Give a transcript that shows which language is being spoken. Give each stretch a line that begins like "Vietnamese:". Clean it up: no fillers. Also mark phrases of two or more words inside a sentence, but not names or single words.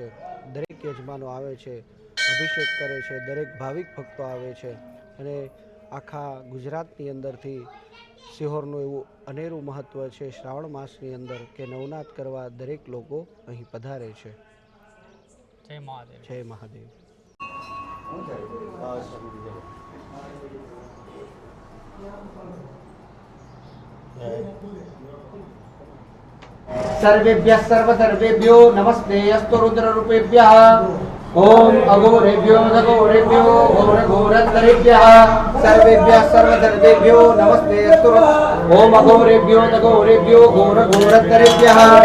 Gujarati: દરેક યજમાનો આવે છે, અભિષેક કરે છે, દરેક ભાવિક ભક્તો આવે છે અને આખા ગુજરાતની અંદરથી સિહોરનું એવું અનેરું મહત્ત્વ છે શ્રાવણ માસની અંદર કે નવનાથ કરવા દરેક લોકો અહીં પધારે છે. જય મહાદેવ. જય મહાદેવ.
Sanskrit: सर्वेभ्यः सर्वसर्वेभ्यो नमस्ते अस्तु रुद्ररूपेभ्यः ओम अघोरेभ्यो दघोरेभ्यो घोरघोरतरेभ्यः सर्वेभ्यः सर्वसर्वेभ्यो नमस्ते अस्तु ओम अघोरेभ्यो दघोरेभ्यो घोरघोरतरेभ्यः